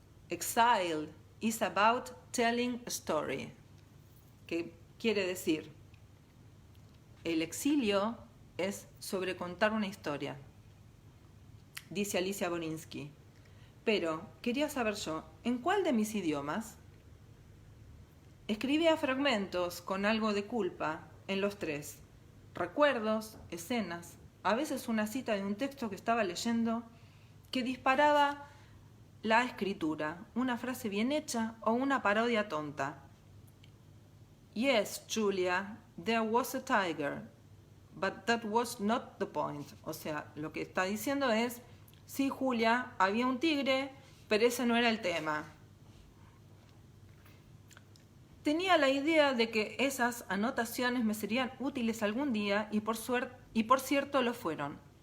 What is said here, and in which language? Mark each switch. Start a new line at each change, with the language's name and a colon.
English: Exile is about telling a story.
Spanish: Que quiere decir, el exilio es sobre contar una historia. Dice Alicia Borinsky. Pero quería saber yo, ¿en cuál de mis idiomas? Escribía fragmentos con algo de culpa en los tres. Recuerdos, escenas, a veces una cita de un texto que estaba leyendo que disparaba la escritura, una frase bien hecha o una parodia tonta.
English: Yes, Julia, there was a tiger, but that was not the point.
Spanish: O sea, lo que está diciendo es, sí, Julia, había un tigre, pero ese no era el tema. Tenía la idea de que esas anotaciones me serían útiles algún día y por cierto lo fueron.